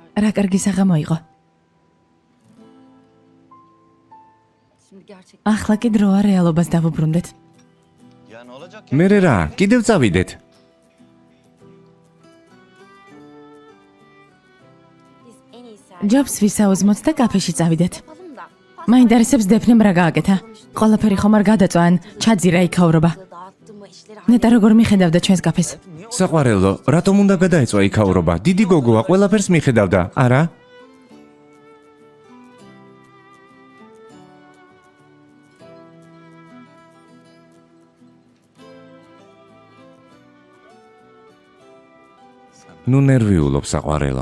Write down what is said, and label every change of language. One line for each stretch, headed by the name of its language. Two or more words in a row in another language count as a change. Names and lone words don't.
Georgian: რა კარგი საღამო იყო.
Turkish: Şimdi gerçekten
Georgian: ახლა კი დროა რეალობას დავუბრუნდეთ. მერე რა, კიდევ წავიდეთ.
Turkish: Biz en iyisi
Georgian: ჯობს ვისაუზმოთ და კაფეში წავიდეთ.
Turkish: yapalım da.
Georgian: მაინტერესებს დეფნემ რა გააკეთა. ყველაფერი ხომ არ გადაწვა ან ჩაძირა იქაურობა.
Turkish: Dağıttı mı işleri
Georgian: ნეტა როგორ მიხედავდა ჩვენს კაფეს? საყვარელო, რატომ უნდა გადაეწვა იქაურობა? დიდი გოგოა, ყველაფერს მიხედავდა, არა? ნუ ნერვიულობ საყვარელო.